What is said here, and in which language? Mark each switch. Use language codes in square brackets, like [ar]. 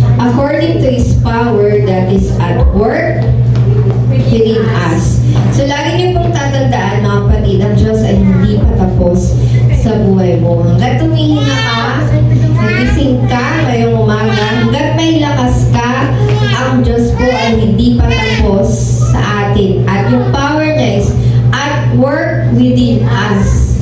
[en] According to His power that is at work within us. [tl] So, lagi niyo pong tatandaan, mga kapatid, ang Diyos ay hindi pa tapos sa buhay mo. Hanggat tumihinga ka, nagising ka ngayong umaga, hanggat may lakas ka, ang Diyos po ay hindi pa tapos sa atin. At yung [en] power niya is at work within us.